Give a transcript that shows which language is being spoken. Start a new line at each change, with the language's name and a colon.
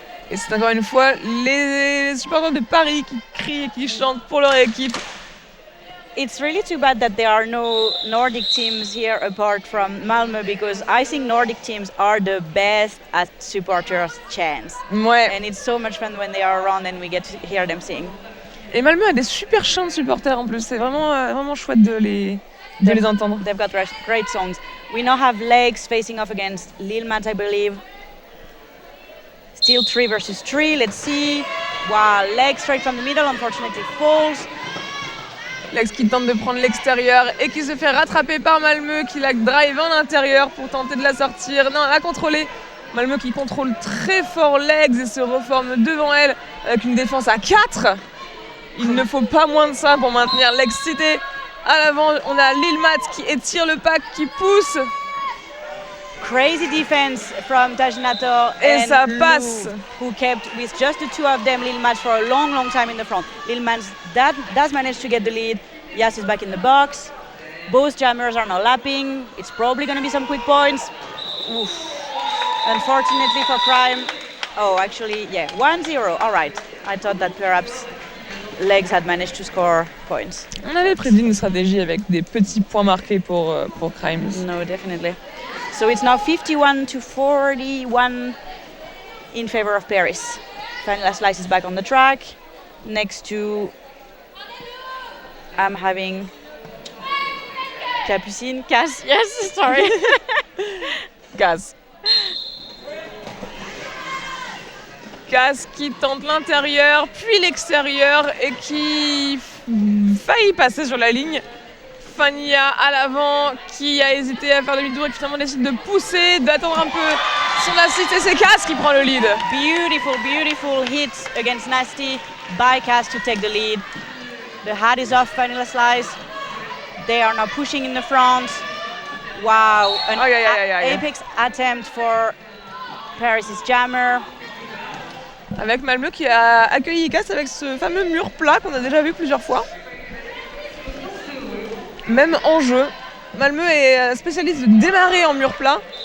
French: Et c'est encore une fois les supporters de Paris qui crient et qui chantent pour leur équipe.
English: It's really too bad that there are no Nordic teams here apart from Malmö, because I think Nordic teams are the best at supporters chants.
French: Ouais.
English: And it's so much fun when they are around and we get to hear them sing.
French: Et Malmö a des super chants de supporters en plus. C'est vraiment chouette de les entendre.
English: They've got great songs. We now have Legs facing off against Lil Matt, I believe. Still 3 versus 3. Let's see. Wow, Legs straight from the middle, unfortunately falls.
French: Lex qui tente de prendre l'extérieur et qui se fait rattraper par Malmö qui la drive en intérieur pour tenter de la sortir. Non, la contrôler. Malmö qui contrôle très fort Legs et se reforme devant elle avec une défense à 4. Il ne faut pas moins de ça pour maintenir Legs cité. À l'avant, on a Lil Matt qui étire le pack, qui pousse.
English: Crazy defense from Tajinator
French: Et
English: and
French: ça
English: Lou,
French: passe.
English: who kept with just the two of them Lil Matt for a long time in the front. Lil Matt does manage to get the lead. Yas is back in the box. Both jammers are now lapping. It's probably going to be some quick points. Oof. Unfortunately for Prime. Oh, actually, yeah, 1-0. All right. I thought that perhaps Legs had managed to score points.
French: On avait prédit une stratégie avec des petits points marqués pour Crimes.
English: No, definitely. So it's now 51-41 in favor of Paris. Vanilla Slice is back on the track. Next to, I'm having Capucine, Cass, yes, sorry. Gaz.
French: Gaz qui tente l'intérieur, puis l'extérieur et qui faillit passer sur la ligne. Fania à l'avant qui a hésité à faire demi-tour et qui finalement décide de pousser, d'attendre un peu son assist et c'est Cass qui prend le lead.
English: Beautiful hit against Nasty by Cass to take the lead. The hat is off Vanilla Slice. They are now pushing in the front. Wow, an apex attempt for Paris' jammer.
French: Avec Malmö qui a accueilli Cass avec ce fameux mur plat qu'on a déjà vu plusieurs fois. Même en jeu, Malmö est spécialiste de démarrer en mur plat.